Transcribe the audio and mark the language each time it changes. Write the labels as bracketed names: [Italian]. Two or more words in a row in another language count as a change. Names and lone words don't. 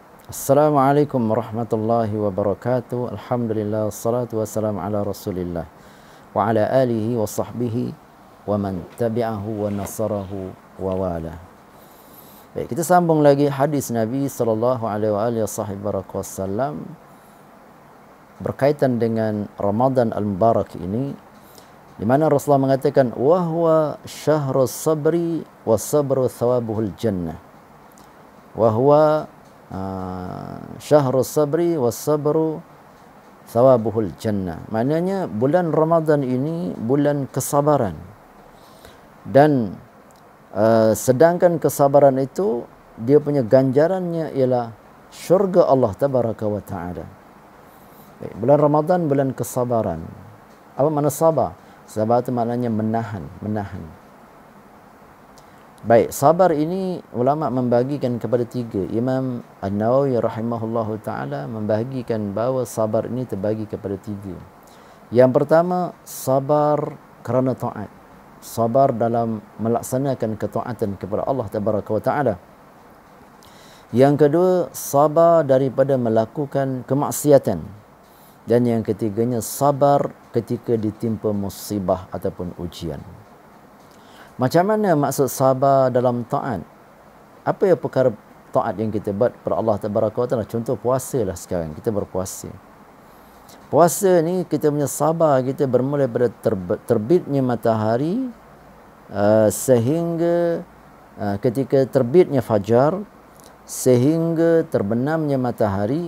[Arabic] السلام عليكم ورحمة الله وبركاته الحمد لله والصلاة والسلام على رسول الله وعلى آله وصحبه ومن تبعه ونصره ووالاه. [Malay] Baik, kita sambung lagi hadis Nabi [Arabic] صلى الله عليه وسلم [Malay] berkaitan dengan [Arabic] رمضان المبارك [Malay] ini, di mana Rasulullah mengatakan [Arabic] وهو شهر الصبر والصبر ثوابه الجنة. وهو شهر الصبر والصبر ثوابه الجنة. [Malay] Maknanya bulan Ramadan ini bulan kesabaran. Dan sedangkan kesabaran itu dia punya ganjarannya ialah syurga Allah [Arabic] تبارك وتعالى. [Malay] Bulan Ramadan bulan kesabaran. Apa makna sabar? Sabar itu maknanya menahan. Baik, sabar ini ulama membagikan kepada tiga. Imam An-Nawawi [Arabic] رحمه الله تعالى [Malay] membagikan bahawa sabar ini terbagi kepada tiga. Yang pertama, sabar kerana taat. Sabar dalam melaksanakan ketaatan kepada Allah [Arabic] تبارك وتعالى. [Malay] Yang kedua, sabar daripada melakukan kemaksiatan. Dan yang ketiganya, sabar ketika ditimpa musibah ataupun ujian. Macam mana maksud sabar dalam taat? Apa yang perkara taat yang kita buat kepada Allah [Arabic] تبارك وتعالى? [Malay] Contoh puasa lah sekarang. Kita berpuasa. Puasa ni kita punya sabar kita bermula pada terbitnya matahari sehingga ketika terbitnya fajar sehingga terbenamnya matahari.